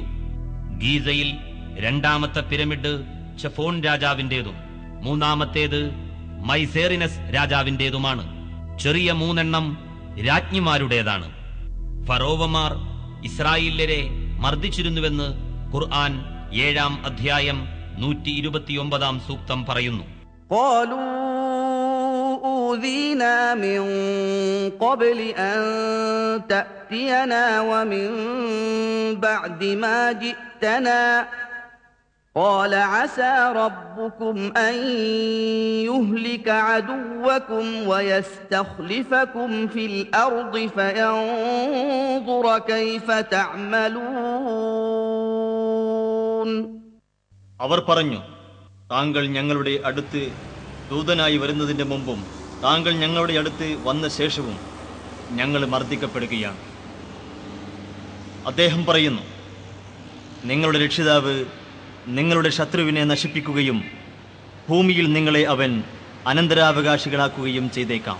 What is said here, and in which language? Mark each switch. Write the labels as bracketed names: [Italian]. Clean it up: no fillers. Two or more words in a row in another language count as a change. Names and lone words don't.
[Malayalam] ഗീസയിൽ 2ാമത്തെ പിരമിഡ് ചെഫോൺ രാജാവിന്റേതും 3ാമത്തേത് മൈസേറിനസ് രാജാവിന്റേതുമാണ്. ചെറിയ 3 രാജ്ഞിമാരുടേതാണ്. ഫറോവമാർ ഇസ്രായേല്യരെ മർദ്ദിച്ചിരുന്നുവെന്ന് ഖുർആൻ 7-ാം അധ്യായം 129-ാം സൂക്തം പറയുന്നു. [Arabic] أوذينا من قبل أن تأتينا ومن بعد ما جئتنا قال عسى ربكم أن يهلك عدوكم ويستخلفكم في الأرض فينظر كيف تعملون. [Malayalam] അവർ പറഞ്ഞു, താങ്കൾ ഞങ്ങളുടെ അടുത്ത് ദൂതനായി വരുന്നതിന്റെ മുമ്പും താങ്കൾ ഞങ്ങളുടെ അടുത്ത് വന്ന ശേഷവും ഞങ്ങൾ മർദ്ദിക്കപ്പെടുകയാണ്. അദ്ദേഹം പറയുന്നു, നിങ്ങളുടെ രക്ഷിതാവ് നിങ്ങളുടെ ശത്രുവിനെ നശിപ്പിക്കുകയും ഭൂമിയിൽ നിങ്ങളെ അവൻ അനന്തരാവകാശികളാക്കുകയും ചെയ്തേക്കാം.